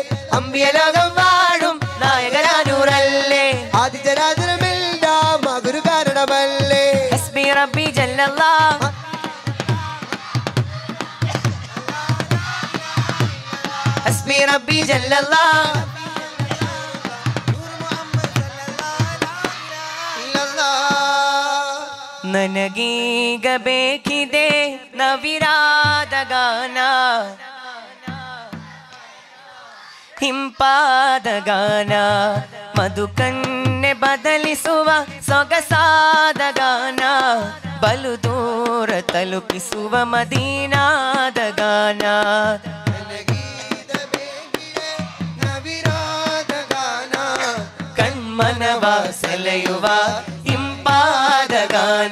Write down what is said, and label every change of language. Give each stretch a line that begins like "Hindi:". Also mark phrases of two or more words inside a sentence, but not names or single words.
Malayalam: അമ്പിയ ലോകം വാഴും നായകരാനൂറല്ലേ ആദി ചരാചരമെല്ലാം ആ ഗുരു കാരണമല്ലേ
Arabic: حسبي ربي جل الله حسبي ربي جل الله
Kannada: ನನಗೀಗ ಬೇಕಿದೆ ನವಿರಾದ ಗಾನ ಹಿಂಪಾದ ಗಾನ ಮಧುಕನ್ನೆ ಬದಲಿಸುವ ಸೊಗಸಾದ ಗಾನ ಬಲು ದೂರ ತಲುಪಿಸುವ ಮದೀನಾದ ಗಾನ ಕಣ್ಮನವ ಸೆಳೆಯುವ ಇಂಪಾದ ಗಾನ